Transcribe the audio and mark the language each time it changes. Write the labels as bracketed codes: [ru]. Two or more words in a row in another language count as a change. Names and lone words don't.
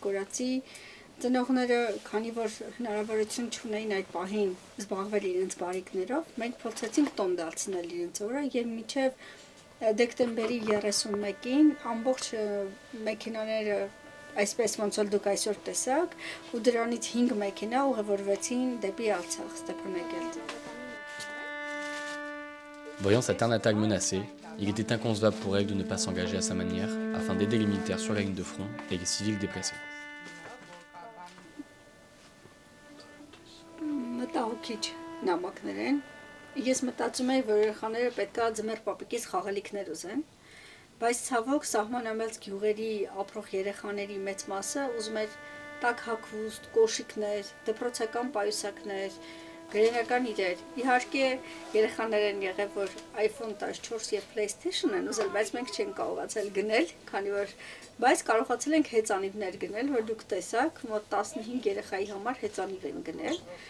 [hy] կորածի, ծնողները, քանի որ հնարավորություն չունեին այդ պահին զբաղվել իրենց բարիկներով, մենք փորձեցինք տոն դարձնել իրենց օրը եւ մինչեւ դեկտեմբերի 31-ին ամբողջ մեքենաները այսպես ոնց որ դուք այսօր տեսաք, ու դրանից 5 մեքենա ուղևորվեցին դեպի Արցախ, Ստեփանակերտ։ [fr] Voyant sa terre natale menacée, il était inconcevable pour elle de ne pas s'engager à sa manière afin d'aider les militaires sur la ligne de front et les civils déplacés. [hy] Մտահոգիչ նամակներ են։ Ես մտածում եմ, որ երեխաները պետքա ձմեռ պապիկից խաղալիքներ ուզեն, բայց ցավոք սահմանամերձ գյուղերի ապրող երեխաների մեծ մասը ուզում էր տաք հագուստ, կոշիկներ, դպրոցական պայուսակներ, գրենական իրեր։ Իհարկե երեխաներ են եղել, որ iPhone 14 եւ PlayStation են ուզել, բայց մենք չենք կարողացել գնել, քանի որ բայց կարողացել ենք հեծանիվներ գնել, որ դուք տեսաք, մոտ 15 երեխայի համար հեծանիվ են գնել։